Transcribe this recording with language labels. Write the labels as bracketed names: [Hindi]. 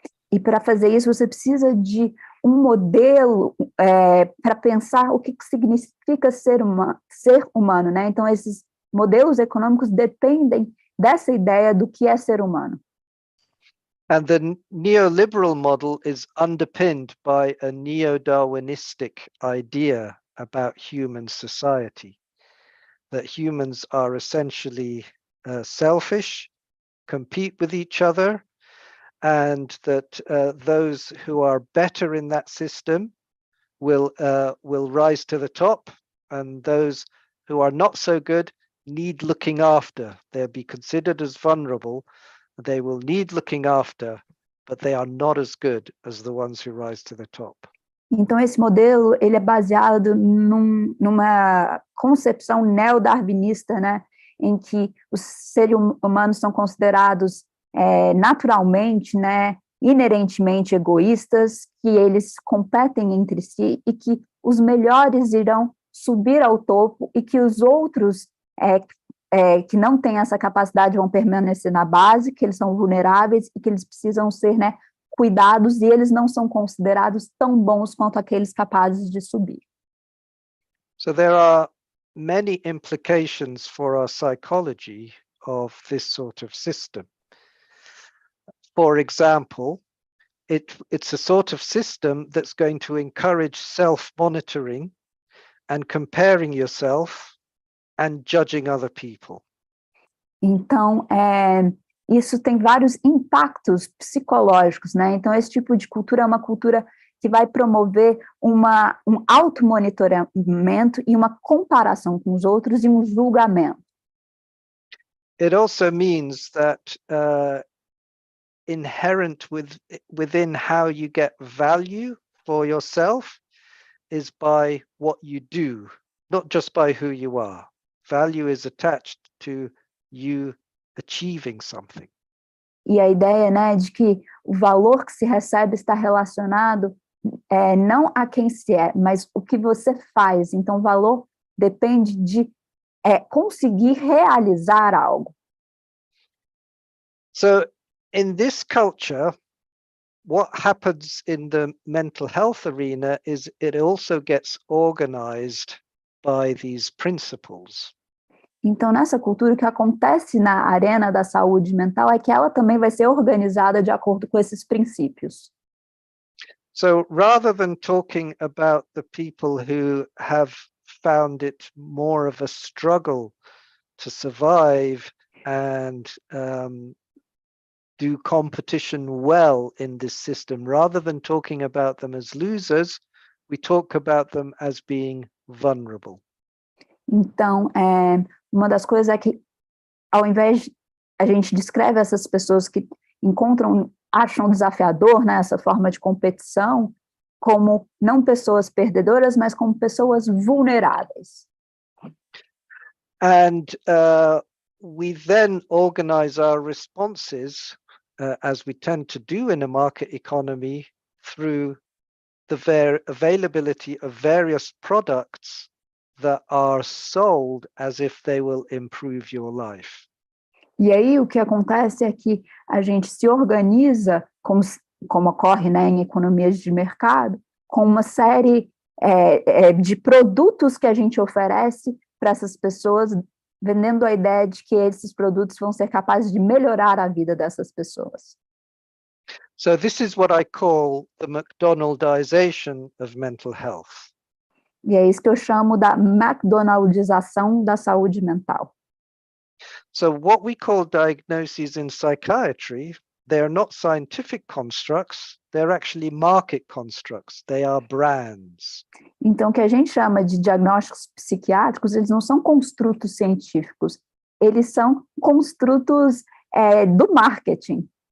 [Portuguese] E para fazer isso, você precisa de um modelo para pensar o que significa ser humano, né? Então, esses modelos econômicos dependem dessa ideia do que é ser humano. [English] And the neoliberal model is underpinned by a neo-Darwinistic idea about human society, that humans are essentially selfish, compete with each other, and that those who are better in that system will rise to the top, and those who are not so good need looking after. They'll be considered as vulnerable. They will need looking after, but they are not as good as the ones who rise to the top. [Portuguese] Então, esse modelo ele é baseado numa concepção neo-darwinista, né, em que os seres humanos são considerados naturalmente, né, inerentemente egoístas, que eles competem entre si e que os melhores irão subir ao topo e que os outros que não têm essa capacidade vão permanecer na base, que eles são vulneráveis e que eles precisam ser, né, cuidados, e eles não são considerados tão bons quanto aqueles capazes de subir. [English] So there are many implications for our psychology of this sort of system. For example, it's a sort of system that's going to encourage self-monitoring and comparing yourself and judging other people. [Portuguese] Então, isso tem vários impactos psicológicos, né? Então, esse tipo de cultura é uma cultura que vai promover um automonitoramento e uma comparação com os outros e um julgamento. [English] It also means that inherent within how you get value for yourself is by what you do, not just by who you are. Value is attached to you achieving something. [Portuguese] E a ideia, né, de que o valor que se recebe está relacionado não a quem se é, mas o que você faz. Então, o valor depende de conseguir realizar algo. [English] So, in this culture, what happens in the mental health arena is it also gets organized by these principles. [Portuguese] Então, nessa cultura, o que acontece na arena da saúde mental é que ela também vai ser organizada de acordo com esses princípios. [English] So, rather than talking about the people who have found it more of a struggle to survive and do competition well in this system, rather than talking about them as losers, we talk about them as being vulnerable. [Portuguese] Então, uma das coisas é que, ao invés a gente descreve essas pessoas que acham desafiador, né, essa forma de competição, como não pessoas perdedoras, mas como pessoas vulneráveis. [English] And we then organize our responses, as we tend to do in a market economy, through the availability of various products that are sold as if they will improve your life. [Portuguese] E aí o que acontece é que a gente se organiza, como ocorre, né, em economias de mercado, com uma série de produtos que a gente oferece para essas pessoas, vendendo a ideia de que esses produtos vão ser capazes de melhorar a vida dessas pessoas. [English] So this is what I call the McDonaldization of mental health. [Portuguese] E é isso que eu chamo da McDonaldização da saúde mental. [English] So what we call diagnoses in psychiatry, they are not scientific constructs, they're actually market constructs, they are brands. [Portuguese] Então, o que a gente chama de diagnósticos psiquiátricos, eles não são construtos científicos, eles são construtos do marketing.